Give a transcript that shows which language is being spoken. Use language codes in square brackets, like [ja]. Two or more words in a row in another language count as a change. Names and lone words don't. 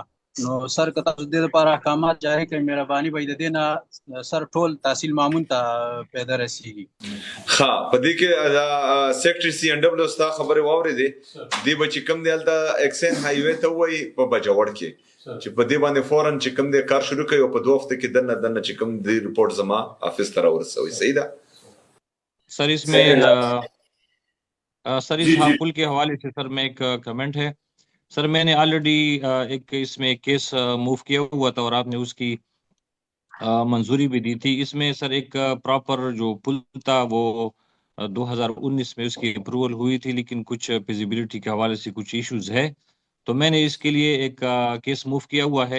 [ps] نو سر که تاسو د دې لپاره احکامات جاري کړئ، مهرباني به د دې نه سر ټول تحصیل مامون ته پیدا رسیږي. ها په دې کې سیکټري سی ان ډبلیو ستا خبرې واورېدې، دې به چې کوم دی هلته اکسین هایوې ته ووایي په بجوړ کې چې په دې باندې فوراً چې کوم دی کار شروع کوي او په 2 هفته کې دنه چې کوم دی رپورټ زما آفس ته راورسوي. صحیح ده [ur] सर? اس میں سر اس پل کے حوالے سے سر میں ایک کمنٹ ہے سر، میں نے آلریڈی ایک اس میں [en] case move [ur] کیا ہوا تھا اور آپ نے اس کی منظوری بھی دی تھی. اس میں سر ایک پراپر جو پل تھا وہ 2019 میں اس کی اپروول ہوئی تھی، لیکن کچھ فزیبلٹی کے حوالے سے کچھ ایشوز ہے، تو میں نے اس کے لیے ایک [en] case move [ur] کیا ہوا ہے.